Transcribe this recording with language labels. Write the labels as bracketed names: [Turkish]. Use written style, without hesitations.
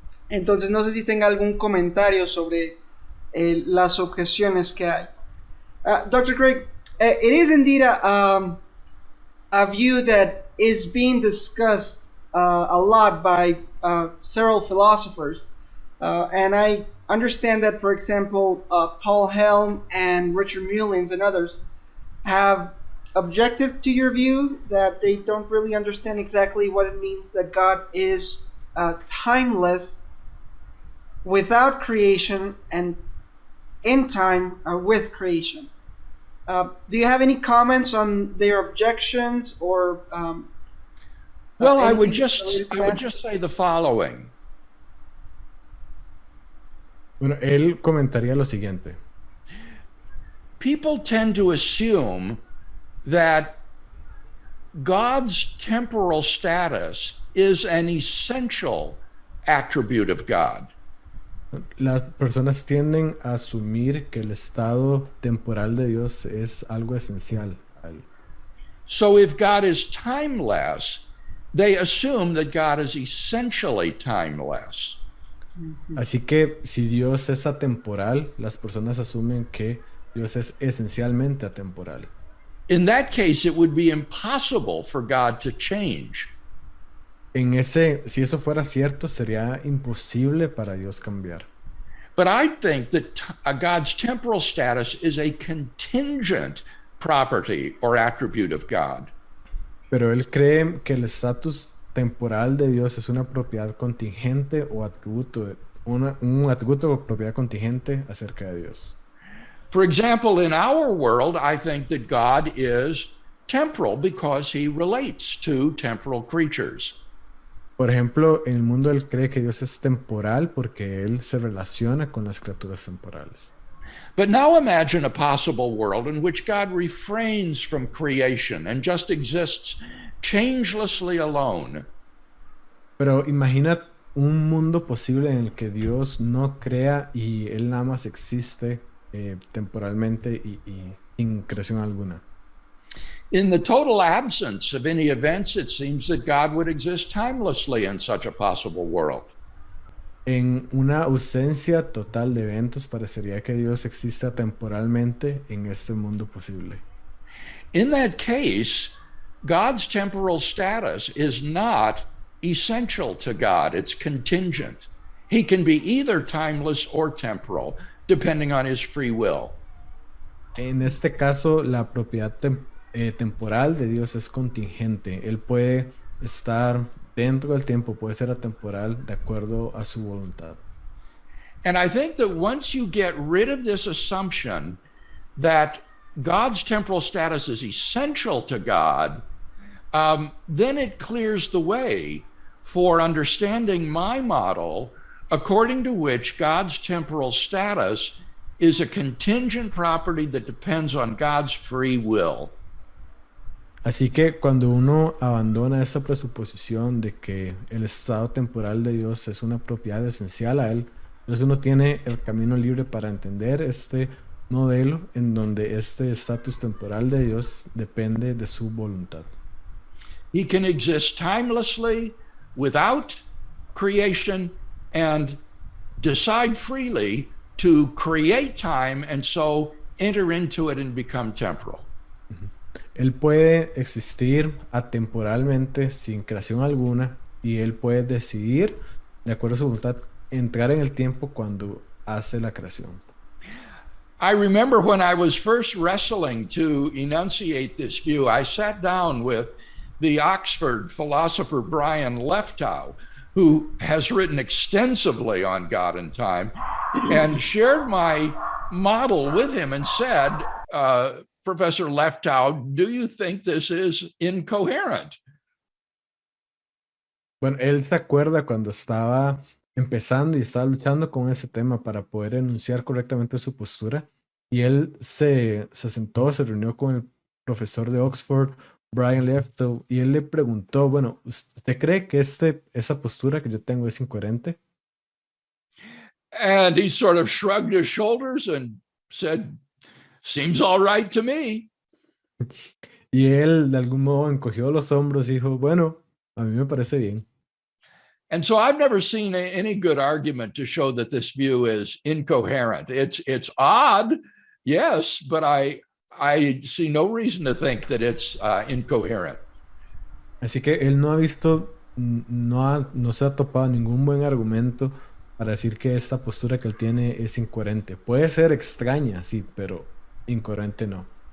[Spanish] Entonces no sé si tenga algún comentario sobre las objeciones que hay. [English] Dr. Craig, it is indeed a view that is being discussed a lot by several philosophers. And I understand that, for example, Paul Helm and Richard Mullins and others have objected to your view, that they don't really understand exactly what it means that God is timeless without creation and in time with creation. Do you have any comments on their objections or? Well, I would just say the following. [Spanish] Bueno, él comentaría lo siguiente. [English] People tend to assume that God's temporal status is an essential attribute of God. [Spanish] Las personas tienden a asumir que el estado temporal de Dios es algo esencial a él. [English] So if God is timeless, they assume that God is essentially timeless. [Spanish] Así que si Dios es atemporal, las personas asumen que Dios es esencialmente atemporal. [English] In that case, it would be impossible for God to change. [Spanish] Si eso fuera cierto, sería imposible para Dios cambiar. [English] But I think that God's temporal status is a contingent property or attribute of God. [Spanish] Pero él cree que el estatus temporal de Dios es una propiedad contingente o atributo, un atributo o propiedad contingente acerca de Dios. [English] For example, in our world, I think that God is temporal because he relates to temporal creatures. [Spanish] Por ejemplo, en el mundo él cree que Dios es temporal porque él se relaciona con las criaturas temporales. [English] But now imagine a possible world in which God refrains from creation and just exists changelessly alone. [Spanish] Pero imagina un mundo posible en el que Dios no crea y Él nada más existe temporalmente y sin creación alguna. [English] In the total absence of any events, it seems that God would exist timelessly in such a possible world. [Spanish] En una ausencia total de eventos, parecería que Dios exista temporalmente en este mundo posible. [English] In that case, God's temporal status is not essential to God, it's contingent. He can be either timeless or temporal, depending on his free will. [Spanish] En este caso, la propiedad temporal de Dios es contingente. Él puede estar dentro del tiempo, puede ser atemporal de acuerdo a su voluntad. [English] And I think that once you get rid of this assumption that God's temporal status is essential to God, then it clears the way for understanding my model, according to which God's temporal status is a contingent property that depends on God's free will. [Spanish] Así que cuando uno abandona esa presuposición de que el estado temporal de Dios es una propiedad esencial a Él, entonces uno tiene el camino libre para entender este modelo en donde este estatus temporal de Dios depende de su voluntad. [English] He can exist timelessly without creation and decide freely to create time and so enter into it and become temporal. [Spanish] Él puede existir atemporalmente sin creación alguna y él puede decidir, de acuerdo a su voluntad, entrar en el tiempo cuando hace la creación. [English] I remember when I was first wrestling to enunciate this view, I sat down with the Oxford philosopher Brian Leftow, who has written extensively on God and time, and shared my model with him and said, Professor Leftow, do you think this is incoherent? [Spanish] Bueno, él se acuerda cuando estaba empezando y estaba luchando con ese tema para poder enunciar correctamente su postura. Y él se sentó, se reunió con el profesor de Oxford, Brian Leftow, y él le preguntó, bueno, ¿usted cree que esa postura que yo tengo es incoherente? [English] And he sort of shrugged his shoulders and said, seems all right to me. [Spanish] Y él de algún modo encogió los hombros y dijo, bueno, a mí me parece bien. [English] And so I've never seen any good argument to show that this view is incoherent. It's odd, yes, but I see no reason to think that it's incoherent. [Spanish] Así que él no ha visto, no se ha topado ningún buen argumento para decir que esta postura que él tiene es incoherente. Puede ser extraña, sí, pero incoherente no.